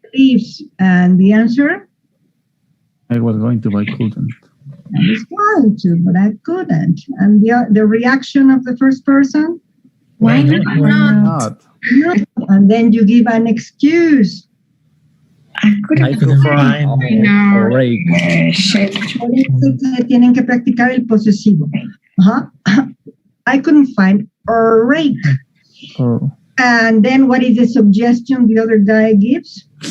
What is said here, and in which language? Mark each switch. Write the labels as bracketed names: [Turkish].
[English] Leaves. And the answer? I was going to, but I couldn't. I was going to, but I couldn't. And the reaction of the first person? Why not? Why not? No. And then you give an excuse. I couldn't I could find a rake. [Spanish] Por eso que tienen que practicar el posesivo. [English] I couldn't find a rake. Oh. And then what is the suggestion the other guy gives?